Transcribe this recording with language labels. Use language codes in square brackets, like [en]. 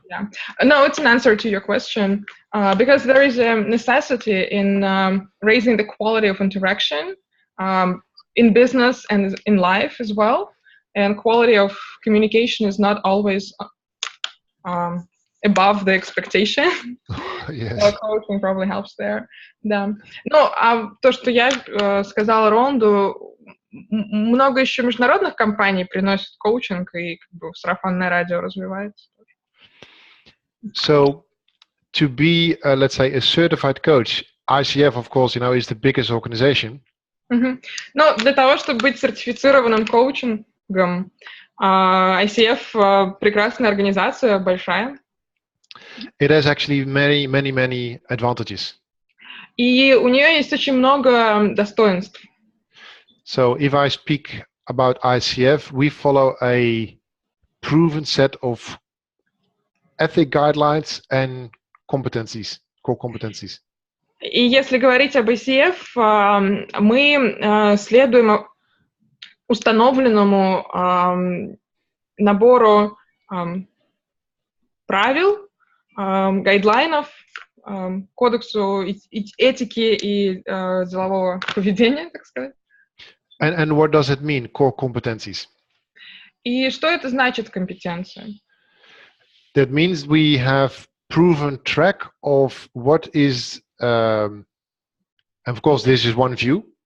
[en] Yeah, no, it's an answer to your question because there is a necessity in raising the quality of interaction in business and in life as well. And quality of communication is not always above the expectation. Yes. So coaching probably helps there. [ru] Да. Ну, а то, что я сказала Ронду, много еще международных компаний приносит коучинг, и как бы сарафанное радио развивается. [en] So, to be, let's say, a certified coach, ICF, of course, is the biggest organization. [ru] Но для того, чтобы быть сертифицированным коучингом, ICF прекрасная организация, большая. [en] It has actually many advantages. [ru] И у нее есть очень много достоинств. [en] So if I speak about ICF, we follow a proven set of ethic guidelines and competencies, core competencies. [ru] И если говорить об ICF, мы следуем установленному набору правил, гайдлайнов, кодексу этики и делового поведения, так сказать. [en] And what does it mean, core competencies? [ru] И что это значит, компетенция? [en] That means we have proven track of what is, and of course, this is one view.